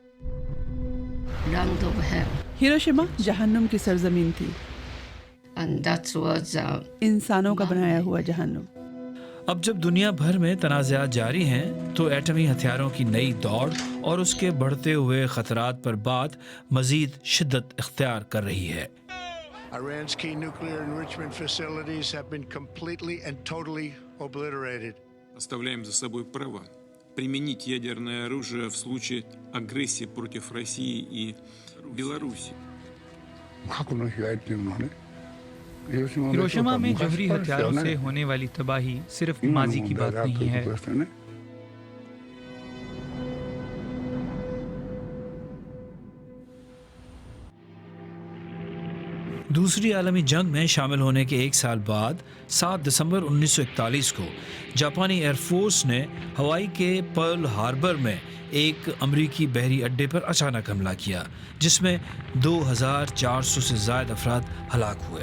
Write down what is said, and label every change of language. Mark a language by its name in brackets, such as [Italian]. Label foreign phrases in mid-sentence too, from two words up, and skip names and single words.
[Urdu] ہیروشیما جہنم کی سرزمین تھی، انسانوں کا بنایا ہوا جہنم۔ اب جب دنیا بھر میں تنازعات جاری ہیں تو ایٹمی ہتھیاروں کی نئی دوڑ اور اس کے بڑھتے ہوئے خطرات پر بات مزید شدت اختیار کر رہی ہے. [English] Iran's key nuclear enrichment facilities have been completely and totally obliterated. [Russian] Оставляем за собой право применить ядерное оружие в случае агрессии против России и Беларуси. [Urdu] ہیروشیما میں جوہری ہتھیاروں سے ہونے والی تباہی صرف ماضی کی بات نہیں ہے. دوسری عالمی جنگ میں شامل ہونے کے ایک سال بعد 7 دسمبر 1941 کو جاپانی ایئر فورس نے ہوائی کے پرل ہاربر میں ایک امریکی بحری اڈے پر اچانک حملہ کیا جس میں 2400 سے زائد افراد ہلاک ہوئے.